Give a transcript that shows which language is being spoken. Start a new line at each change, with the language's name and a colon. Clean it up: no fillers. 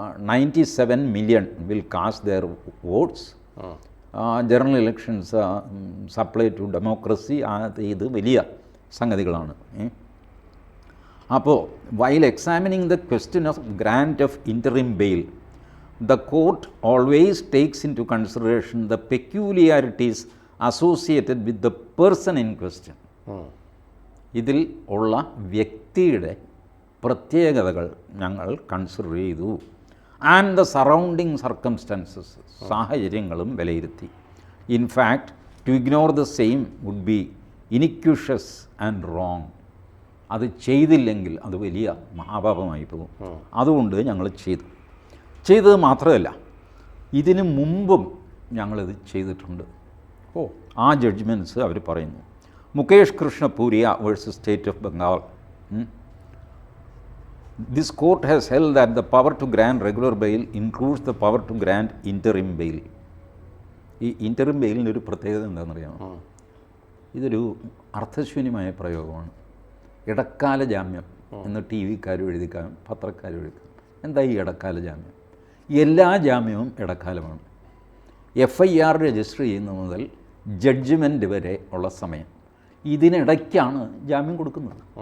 English: 97 million will cast their votes. General elections supply to democracy.
Malayalam: ഇത് വലിയ സംഗതികളാണ്.
English: അപ്പോൾ while examining the question of grant of interim bail, the court always takes into consideration the peculiarities associated with the person in question.
Malayalam: ഇതിൽ ഉള്ള വ്യക്തിയുടെ പ്രത്യേകതകൾ ഞങ്ങൾ consider ചെയ്തു.
English: and the surrounding circumstances,
Malayalam: സാഹചര്യങ്ങളും വിലയിരുത്തി.
English: In fact to ignore the same would be iniquitous and wrong.
Malayalam: അത് ചെയ്തില്ലെങ്കിൽ അത് വലിയ മഹാപാപമായി പോകും. അതുകൊണ്ട് ഞങ്ങൾ ചെയ്തത് മാത്രമല്ല, ഇതിനു മുമ്പും ഞങ്ങളിത് ചെയ്തിട്ടുണ്ട്. ആ ജഡ്ജ്മെൻറ്റ്സ് അവർ പറയുന്നു. Mukesh Krishna പൂരിയ versus state of Bengal.
English: This court has held that the power to grant regular bail includes the power to grant interim bail.
Malayalam: ഈ ഇൻ്ററിം ബെയിലിൻ്റെ ഒരു പ്രത്യേകത എന്താണെന്നറിയാമോ? ഇതൊരു അർത്ഥശൂന്യമായ പ്രയോഗമാണ്. ഇടക്കാല ജാമ്യം എന്ന് ടി വിക്കാരും എഴുതിക്കാം, പത്രക്കാരും എഴുതിക്കാം. എന്താ ഈ ഇടക്കാല ജാമ്യം? എല്ലാ ജാമ്യവും ഇടക്കാലമാണ്. FIR രജിസ്റ്റർ ചെയ്യുന്ന മുതൽ ജഡ്ജ്മെൻറ്റ് വരെ ഉള്ള സമയം, ഇതിനിടയ്ക്കാണ് ജാമ്യം കൊടുക്കുന്നത്.